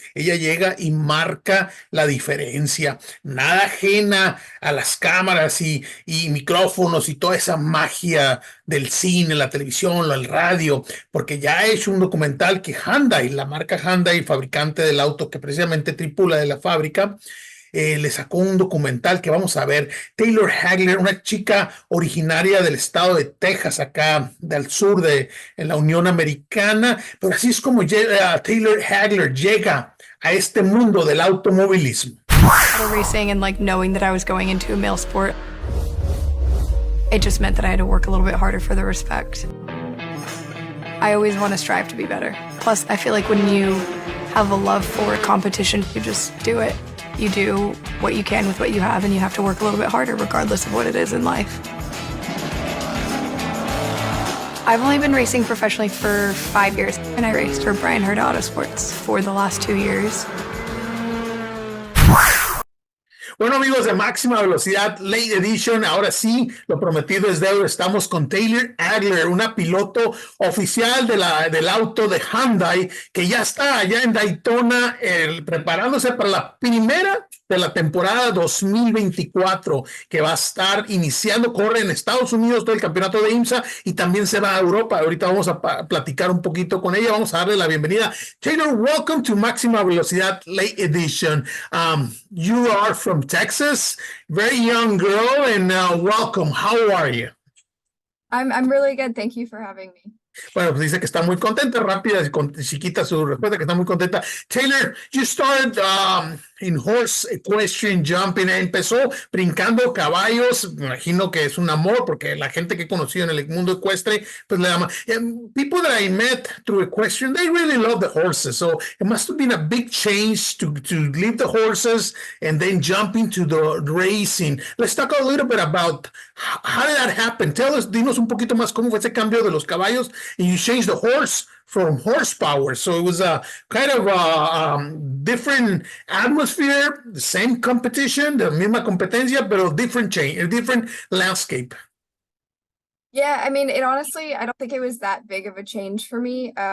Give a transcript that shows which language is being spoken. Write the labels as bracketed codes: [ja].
[es] Ella llega y marca la diferencia, nada ajena a las cámaras y micrófonos y toda esa magia del cine, la televisión, el radio, porque ya ha hecho un documental que Hyundai, la marca Hyundai, fabricante del auto que precisamente tripula de la fábrica, le sacó un documental que vamos a ver. Taylor Hagler, una chica originaria del estado de Texas, acá del sur en la Unión Americana, pero así es como Taylor Hagler llega a este mundo del automovilismo. [en] Racing and like knowing that I was going into a male sport, it just meant that I had to work a little bit harder for the respect. I always want to strive to be better. Plus, I feel like when you have a love for competition, you just do it. You do what you can with what you have, and you have to work a little bit harder regardless of what it is in life. I've only been racing professionally for 5 years, and I raced for Bryan Herta Autosports for the last 2 years. [es] Bueno, amigos de Máxima Velocidad Late Edition, ahora sí, lo prometido es deuda. Estamos con Taylor Hagler, una piloto oficial del auto de Hyundai, que ya está allá en Daytona preparándose para la primera de la temporada 2024, que va a estar iniciando. Corre en Estados Unidos todo el campeonato de IMSA y también se va a Europa. Ahorita vamos a platicar un poquito con ella. Vamos a darle la bienvenida. [en] Taylor, welcome to Máxima Velocidad Late Edition. You are from Texas, very young girl, and welcome. How are you? I'm really good. Thank you for having me. [es] Bueno, pues dice que está muy contenta, rápida, chiquita su respuesta, que está muy contenta. Taylor, [en] you started in horse equestrian jumping, [es] empezó brincando caballos, me imagino que es un amor, porque la gente que he conocido en el mundo ecuestre, pues le llama. [en] People that I met through equestrian, they really love the horses, so it must have been a big change to leave the horses and then jump into the racing. Let's talk a little bit about how did that happen. [es] Dinos un poquito más cómo fue ese cambio de los caballos. [en] And you changed the horse from horsepower. So it was a kind of a different atmosphere, the same competition, the [es] misma competencia, [en] but a different change, a different landscape. Yeah, I mean, I don't think it was that big of a change for me.